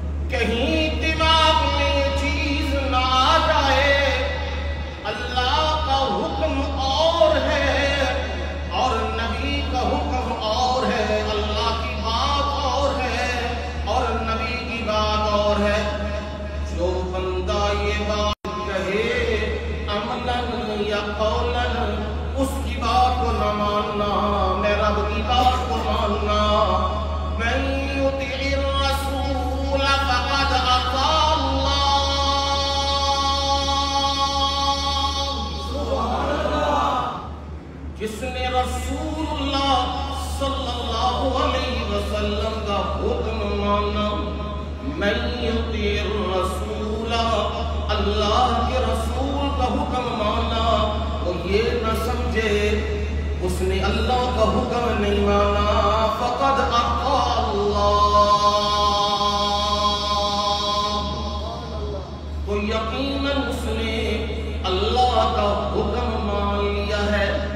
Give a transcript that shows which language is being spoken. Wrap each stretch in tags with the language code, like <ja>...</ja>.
<ur>کہیں دماغ میں یہ چیز نہ آ جائے اللہ کا حکم اور ہے اور نبی کا حکم اور ہے، اللہ کی بات اور ہے اور نبی کی بات اور ہے. جو بندہ یہ بات کہے عملاً یا قولاً، اس کی بات کو نہ ماننا، میں رب کی بات کو ماننا.</ur> <ar>من یطع الرسول فقد اطاع اللہ.</ar> <ur>جس نے رسول اللہ صلی اللہ علیہ وسلم کا حکم مانا،</ur> <ar>من یطع الرسول،</ar> <ur>اللہ کے رسول کا حکم مانا، وہ یہ نہ سمجھے اس نے اللہ کا حکم نہیں مانا،</ur> <ar>فقد اطاع اللہ،</ar> <ur>تو یقیناً اس نے اللہ کا حکم مان لیا ہے.</ur>